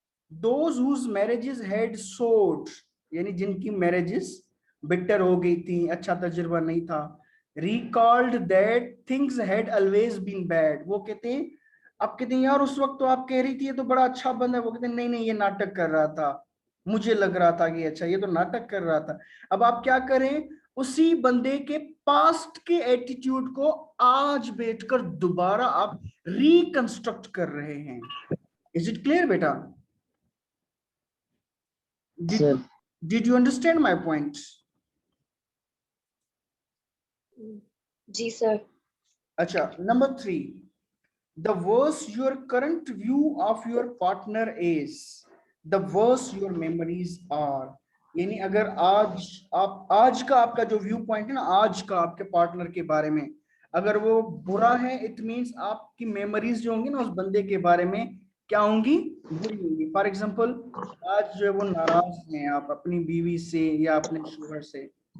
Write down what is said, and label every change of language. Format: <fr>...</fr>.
<en>Those whose marriages had soared,</en> <hi>यानी जिनकी marriages bitter हो गई थी, अच्छा तजुर्बा नहीं था,</hi> <en>recalled that things had always been bad.</en> <hi>वो कहते हैं, अब कहते हैं यार उस वक्त तो आप कह रही थी ये तो बड़ा अच्छा बंदा है. वो कहते हैं नहीं नहीं, ये नाटक कर रहा था, मुझे लग रहा था कि अच्छा ये तो नाटक कर रहा था. अब आप क्या करें, उसी बंदे के पास्ट के एटीट्यूड को आज बैठकर दोबारा आप रिकंस्ट्रक्ट कर रहे हैं.</hi> <en>Is it clear बेटा? Did you understand my point?</en> <hi>Ji sir. अच्छा.</hi> <en>Number 3, the worse your current view of your partner is, the worse your memories are.</en> <hi>यानी अगर आज का आपका जो व्यू पॉइंट है ना, आज का आपके पार्टनर के बारे में, अगर वो बुरा है,</hi> <en>it means</en> <hi>आपकी मेमोरीज जो होंगी ना उस बंदे के बारे में क्या होंगी? बुरी होंगी. फॉर एग्जाम्पल, आज जो है वो नाराज हैं आप अपनी बीवी से या अपने शोहर से.</hi>